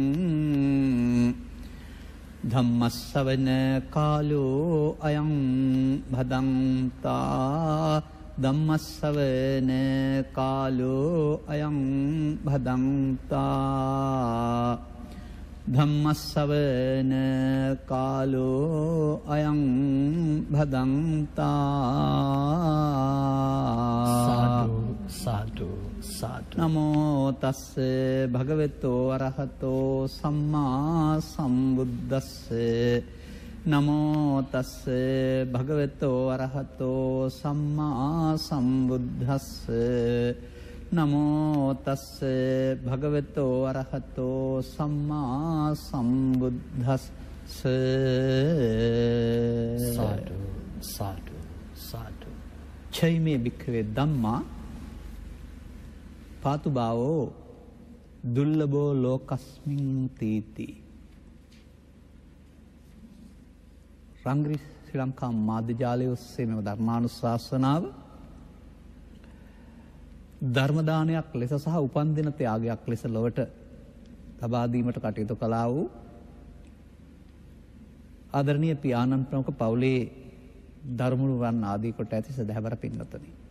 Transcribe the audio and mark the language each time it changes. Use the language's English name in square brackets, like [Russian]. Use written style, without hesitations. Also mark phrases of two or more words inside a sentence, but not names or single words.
[Pali] धम्मस्सवන कालो अयं भदन्ता धम्मस्सवන कालो अयं भदन्ता धम्मस्सवන कालो अयं भदन्ता साधु साधु साधु नमो तස්ස භගවතෝ අරහතෝ සම්මා සම්බුද්දස්ස නමෝ තස්ස භගවතෝ අරහතෝ සම්මා සම්බුද්දස්ස නමෝ තස්ස භගවතෝ අරහතෝ සම්මා සම්බුද්දස්ස साधु साधु साधु චෛමේ භික්ඛවේ ධම්මා පාතුභාවෝ දුර්ලභෝ ලෝකස්මින් [Sinhala] තීති රංග්‍රි ශ්‍රී ලංකා මාධ්‍ය ජාලය ඔස්සේ මෙම ධර්මානුශාසනාව ධර්ම දානයක් ලෙස සහ උපන්දින ත්‍යාගයක් ලෙස ලොවට ලබා දීමට කටයුතු කළා වූ ආදරණීය පියාණන් ප්‍රමුඛ පවුලේ ධර්මනුවන් ආදී කොට ඇති සදහැවර පින්වත්නි